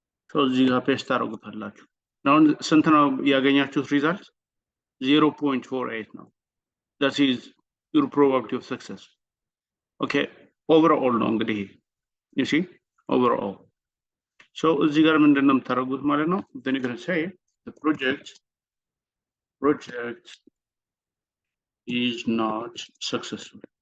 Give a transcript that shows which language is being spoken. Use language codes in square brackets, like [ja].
[am] So እዚህ ጋር ፔስት ታደርጉታላችሁ። አሁን ስንት ነው ያገኛችሁት ሪዛልት? 0.48 ነው። [en] That is your probability of success. Okay, overall [am] ነው እንግዲህ [en] you see overall. [am] So እዚህ ጋር ምንድነው የምታደርጉት ማለት ነው? [en] Then you're going to say the project is not successful.